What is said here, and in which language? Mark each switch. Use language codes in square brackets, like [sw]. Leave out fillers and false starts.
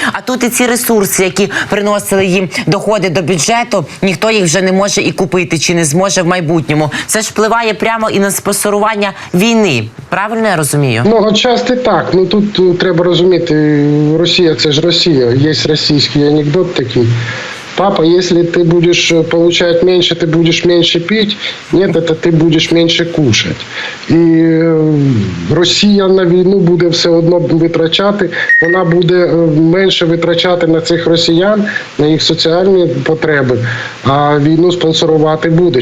[uk] А тут і ці ресурси, які приносили їм доходи до бюджету, ніхто їх вже не може і купити, чи не зможе в майбутньому. Це ж впливає прямо і на спонсорування війни. Правильно я розумію? [ru] Ну, отчасти так. [uk] Ну, тут треба розуміти, Росія – це ж Росія. Є російський анекдот такий. [ru] Папа, если ты будешь получать меньше, ты будешь меньше пить, нет, это ты будешь меньше кушать. [uk] І Росія на війну буде все одно витрачати, вона буде менше витрачати на цих росіян, на їх соціальні потреби, а війну спонсорувати буде.